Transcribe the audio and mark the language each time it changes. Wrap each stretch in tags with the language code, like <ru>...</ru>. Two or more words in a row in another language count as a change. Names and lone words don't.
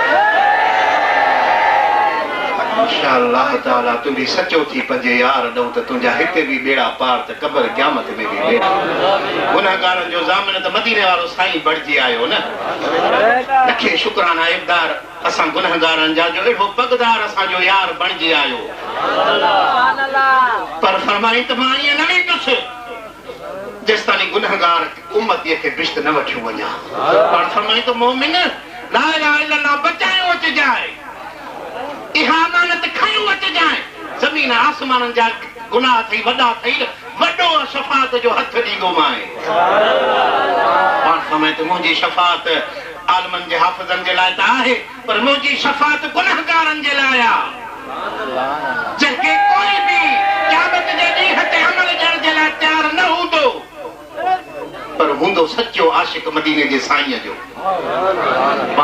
<ar>إن شاء الله تعالى</ar> <sd>तू भी सचो थी पंहिंजे यार ॾांहुं त तुंहिंजा हिते बि बेड़ा पार त क़ब्र क़यामत में बि बेड़ा गुनहगारनि जो ज़ामिन त मदीने वारो साईं बणिजी आयो न लखे शुक्राना इक़दार असां गुनहगारनि जा जो एॾो पगदार असांजो यार बणिजी आयो पर फरमाई त मां ईअं न वेंदुसि जेसिताईं गुनहगार उम्मतीअ खे बिश्त न वठी वञा पर फरमाई त मोमिन</sd> <ar>لا إله إلا الله</ar> <sd>बचायो अचजाए इहा अमानत खयो अचजाए ज़मीन आसमाननि जा गुनाह थई वॾा थई वॾो शफ़ाअत जो हथ ॾींदो मां पाण फरमाए त मुंहिंजी शफ़ाअत आलमनि जे हाफ़िज़नि जे लाइ त आहे पर मुंहिंजी शफ़ाअत गुनहगारनि जे लाइ आहे जंहिंखे कोई बि क़यामत जे ॾींहं ते अमल ॾियण जे लाइ तयारु न हूंदो पर हूंदो सचो आशिक मदीने जे साईं जो पाण</sd>